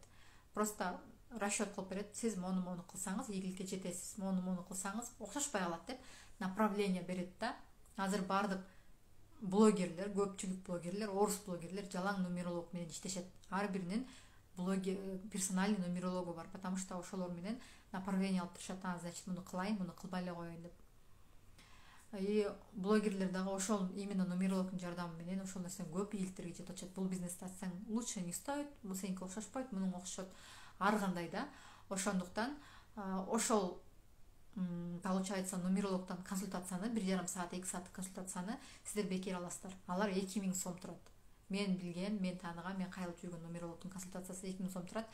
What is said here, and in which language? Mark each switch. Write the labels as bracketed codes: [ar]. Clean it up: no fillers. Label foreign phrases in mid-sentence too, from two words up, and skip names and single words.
[ky] Просто расчет кылып берет. Сиз мону кылсаңыз ийгиликке жетесиз, мону кылсаңыз окшошпой калат деп направление берет да. Азыр бардык блогерлер, көпчүлүк блогерлер, орус блогерлер жалаң нумеролог менен иштешет. Ар биринин персональный нумерологу бар, [ru] потому что [ky] ошолор менен направление алып турушат. Значит, муну кылайын, муну кылбай эле коеюн деп. И блогерлер дагы ошол именно нумерологдун жардамы менен ошол нерсени көп ийгиликтерге жетип атышат. Бул бизнести ачсаң [ru] лучше не стоит, [ky] бул сеники окшошпойт, мунуңа окшошот. Ар кандай да. Ошондуктан ошол получается нумерологдон консультацияны 1,5 саат, 2 сааттык консультацияны сиздер бекер аласыздар. Алар 2000 сом турат. Мен билген, мен тааныган, мен кайрылып жүргөн нумерологдун консультациясы 2000 сом турат.